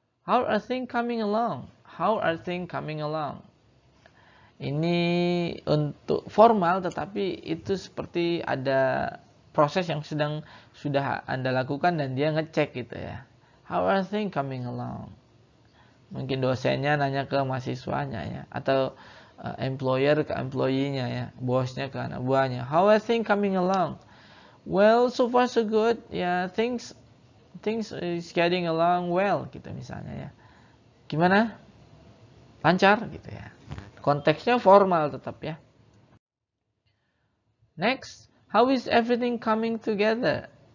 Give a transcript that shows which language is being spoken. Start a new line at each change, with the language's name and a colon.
English: How are things coming along? How are things coming along?
Indonesian: Ini untuk formal, tetapi itu seperti ada proses yang sudah Anda lakukan dan dia ngecek gitu ya.
English: How are things coming along?
Indonesian: Mungkin dosennya nanya ke mahasiswanya ya, atau employer ke employee-nya ya, bosnya ke anak buahnya.
English: How are things coming along? Well, so far so good.
Indonesian: Ya,
English: things is getting along well
Indonesian: gitu misalnya ya. Gimana? Lancar gitu ya. Konteksnya formal tetap ya.
English: Next, how is everything coming together?